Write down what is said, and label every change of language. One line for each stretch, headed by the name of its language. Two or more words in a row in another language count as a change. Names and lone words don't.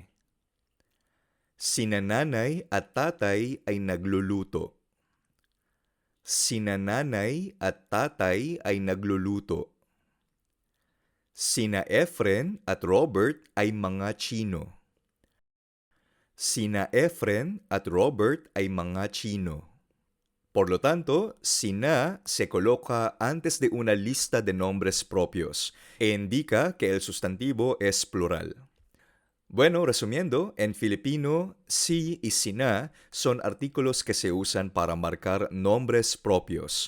Filipino: Sina nanay at tatay ay nagluluto. Sina nanay at tatay ay nagluluto. Sina Efren at Robert ay mga Chino. Sina Efren at Robert ay mga Chino.
Spanish: Por lo tanto, sina se coloca antes de una lista de nombres propios e indica que el sustantivo es plural. Bueno, resumiendo, en Filipino, si y sina son artículos que se usan para marcar nombres propios.